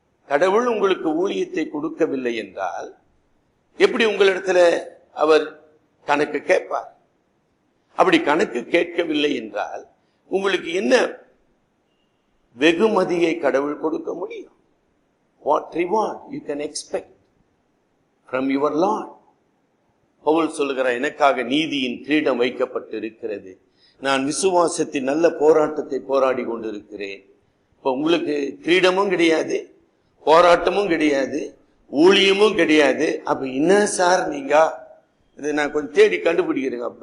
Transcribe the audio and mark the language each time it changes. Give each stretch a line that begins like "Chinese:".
Tamil: கடவுள் உங்களுக்கு ஊழியத்தை கொடுக்கவில்லை என்றால் எப்படி உங்களிடத்துல அவர் கணக்கு கேட்பார்? அப்படி கணக்கு கேட்கவில்லை என்றால் உங்களுக்கு என்ன வெகுமதியை கடவுள் கொடுக்க முடியும்?
English: What reward you can expect from your Lord?
Tamil: Pavul சொல்லுகிற, எனக்காக நீதியின் கிரீடம் வைக்கப்பட்டிருக்கிறது, நான் விசுவாசத்தின் நல்ல போராட்டத்தை போராடி கொண்டிருக்கிறேன். இப்ப உங்களுக்கு கிரீடமும் கிடையாது, போராட்டமும் கிடையாது, ஊழியமும் கிடையாது. அப்ப என்ன சார் நீங்க? இதை நான் கொஞ்சம் தேடி கண்டுபிடிக்கிறேங்க.